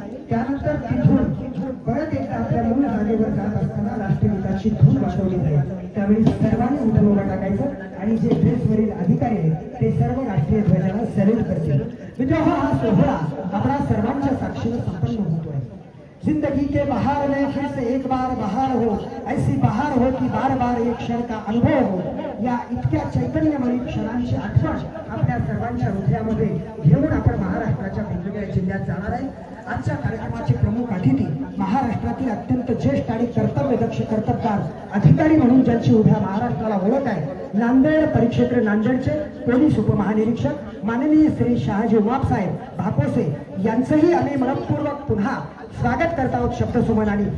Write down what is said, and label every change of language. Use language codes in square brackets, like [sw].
[mr] त्यानंतर तिथून परत एकदा आपल्या मूळ जागेवर जात असताना राष्ट्रगीताची धून वाजवली जाईल. त्यावेळी सर्वांनी उठून उभं टाकायचं आणि जे ड्रेसवरील अधिकारी आहेत ते सर्व राष्ट्रीय ध्वजाला सॅल्यूट करतील. मित्रांनो, हा सोहळा आपल्या सर्वांच्या साक्षीने संपन्न होतोय. [hi] जिंदगी के बहार में फिर से एक बार बहार हो, ऐसी बहार हो की बार बार एक क्षण का अनुभव हो. [mr] या इतक्या चैतन्यमयी क्षणांची आठवण आपल्या सर्वांच्या हृदयामध्ये घेऊन आपण महाराष्ट्राच्या वेगवेगळ्या जिल्ह्यात जाणार आहे. आजच्या कार्यक्रमाचे प्रमुख अतिथी महाराष्ट्रातील अत्यंत ज्येष्ठ आणि कर्तव्यदक्ष कर्तबगार अधिकारी म्हणून ज्यांची उभ्या महाराष्ट्राला ओळख आहे, नांदेड परिक्षेत्र नांदेडचे पोलीस उपमहानिरीक्षक माननीय श्री शहाजी उमाप साहेब भाकोसे यांचंही आम्ही मनपूर्वक पुन्हा स्वागत करत आहोत शब्दसुमनाने.